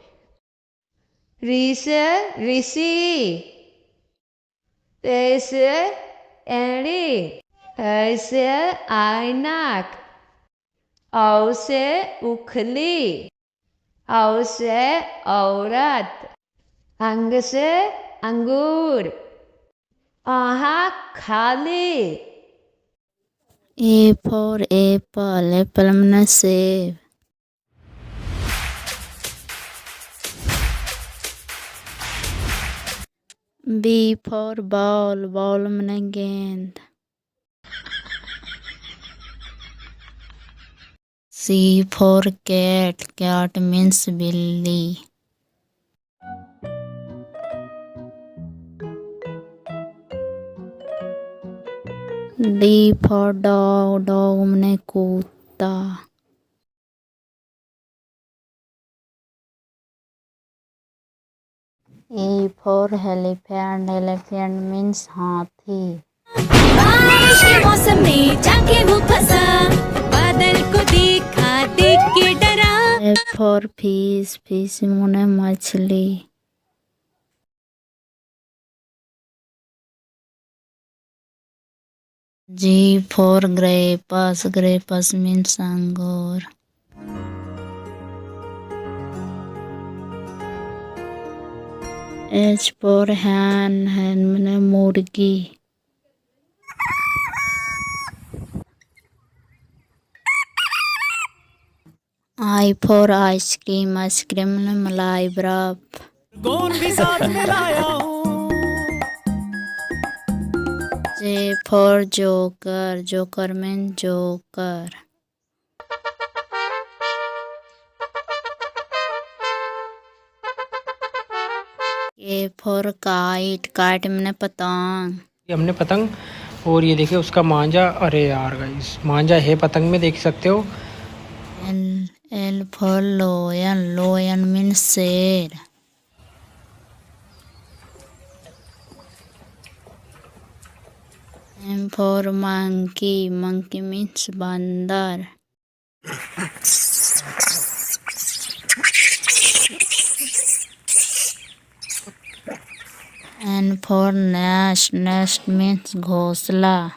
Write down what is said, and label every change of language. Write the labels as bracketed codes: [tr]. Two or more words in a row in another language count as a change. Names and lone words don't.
[hi] री से ऋषि, ते से एड़ी, ऐसे ऐनक, औ से उखली, औ से औरत, अंग से अंगूर, आहा खाली। [en] A for apple, apple [hi] मने सेब। [en] B for ball, ball [hi] मने गेंद। [en] C for cat, cat means बिल्ली। D for dog, dog [hi] मने कुत्ता। [en] E for elephant, elephant means हाथी। [hi] बारिश के मौसम में जाके वो फंसा, बादल को देखा देख के डरा। [en] F for fish, fish [hi] मने मछली। [en] G for grapes, grapes means अंगूर। H for hen, hen [hi] मने मुर्गी। [en] I for ice cream, ice cream [hi] मने मलाई बर्फ। कौन भी साथ में लाया हूँ। [en] J for joker, joker means joker। K for kite, kite [hi] मने पतंग। ये हमने पतंग, और ये देखिए उसका मांझा। अरे यार गाइस, मांझा है पतंग में, देख सकते हो। [en] L for lion, lion means शेर। M for monkey, monkey means [hi] बंदर। [en] N for nest, nest means घोंसला।